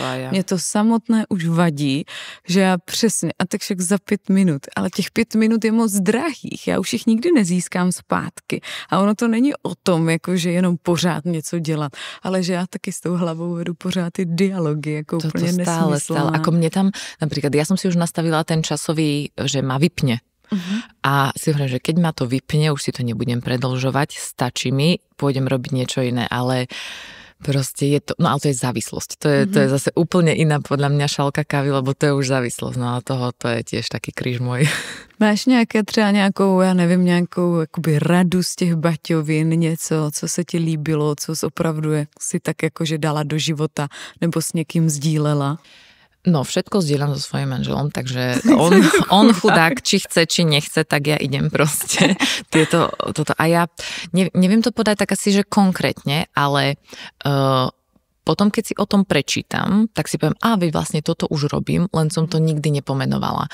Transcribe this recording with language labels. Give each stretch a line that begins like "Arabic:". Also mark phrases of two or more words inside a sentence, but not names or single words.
Czech: Mě to samotné už vadí, že já přesně, a tak však za 5 minut, ale těch 5 minut je moc drahých, já už jich nikdy nezískám zpátky. A ono to není o tom, jakože jenom pořád něco dělat, ale že já taky s tou hlavou vedu pořád ty dialogy, jako to úplně nesmyslná.
Slovak: Ako mne tam, napríklad, ja som si už nastavila ten časový, že ma vypne. A si hovorím, že keď ma to vypne, už si to nebudem predĺžovať, stačí mi, pôjdem robiť niečo iné, ale proste je to, no ale to je závislosť. To je zase úplne iná podľa mňa šálka kávy, lebo to je už závislosť. No a to je tiež taký kríž môj.
Czech: Máš nějaké třeba nějakou, já nevím, nějakou jakoby radu z těch baťovin, něco, co se ti líbilo, co jsi opravdu si tak jakože dala do života nebo s někým sdílela?
Slovak: No, všetko zdieľam so svojím manželom, takže on chudák, či chce, či nechce, tak ja idem proste toto. A ja neviem to podať tak asi, že konkrétne, ale potom, keď si o tom prečítam, tak si poviem, vy vlastne toto už robím, len som to nikdy nepomenovala.